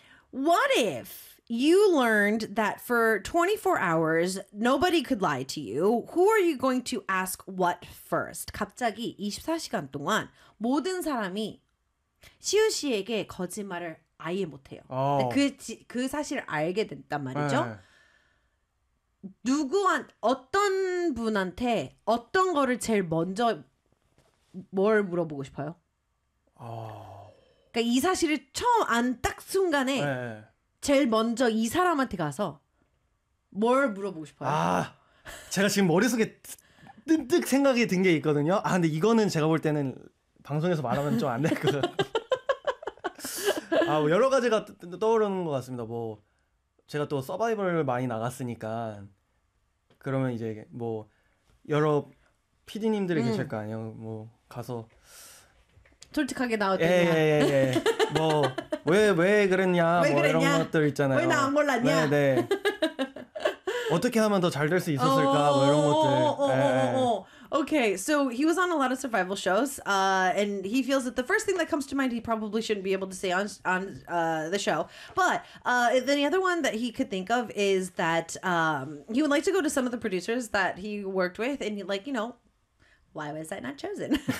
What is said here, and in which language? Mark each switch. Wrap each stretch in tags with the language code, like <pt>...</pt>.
<en>What if you learned that for 24 hours nobody could lie to you? Who are you going to ask what first?</en> <ko>갑자기 24시간 동안 모든 사람이 시우 씨에게 거짓말을 아예 못해요. 그 사실을 알게 됐단 말이죠. 어떤 분한테 어떤 거를 제일 먼저 뭘 물어보고 싶어요? 그러니까 이 사실을 처음 안 딱 순간에 제일 먼저 이 사람한테 가서 뭘 물어보고 싶어요? 제가 지금 머릿속에 뜨뜻 생각이 든 게 있거든요. 근데 이거는 제가 볼 때는 방송에서 말하면 좀 안 될 것 같아요. 뭐 여러 가지가 떠오르는 것 같습니다. 뭐 제가 또 서바이벌을 많이 나갔으니까 그러면 이제 뭐 여러 PD님들이 계실 거 아니에요. 뭐 가서 솔직하게 나왔다. 예. 뭐 왜 그랬냐? 이런 것들 있잖아요. 왜 나 안 골랐냐? 네. 어떻게 하면 더 잘 될 수 있었을까? 뭐 이런 것들.</ko> <en>Okay, so he was on a lot of survival shows, and he feels that the first thing that comes to mind he probably shouldn't be able to say on the show. But then the other one that he could think of is that he would like to go to some of the producers that he worked with, and he, like, you know, why was I not chosen?</en>